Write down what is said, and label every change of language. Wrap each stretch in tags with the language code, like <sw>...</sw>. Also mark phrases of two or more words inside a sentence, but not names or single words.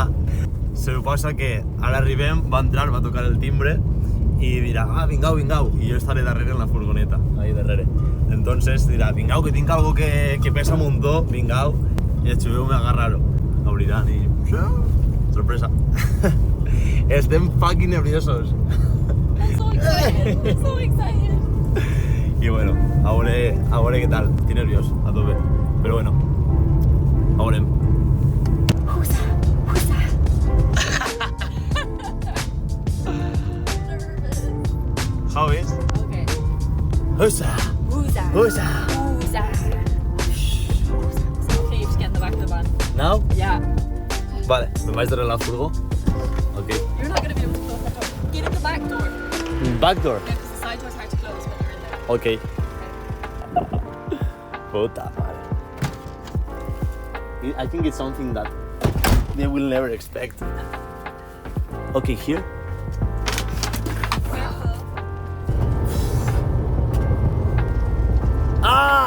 <ca>Suposa que ara arribem, va entrar, va tocar el timbre i dirà, vingau, i jo estaré darrere en la furgoneta, ahí darrere. Entonces dirà, vingau, que tinc algo que pesa un muntó, vingau, i el xuveu me agarrar-ho. Obriran i... sorpresa. Estem fucking nerviosos.</ca> <en>I'm so excited.</en> <ca>I bueno, a veure què tal. Estic nerviós, a tope. Però bueno, a veurem.</ca> <en>Who's that? How is? Okay. Who's that? Who's that? Who's that? Who's that? Okay, you have to get in the back of the van. Now? Yeah.</en> <ca>Vale, me'n vaig darrere la furgó.</ca> <en>Ok. You're not going to be able to close that door. Get in the back door. Back door. Yeah, because the side door's hard to close when you're in there.</en> <es>Ok. Puta madre.</es> <en>I think it's something that they will never expect. Okay, here. Ah!</en>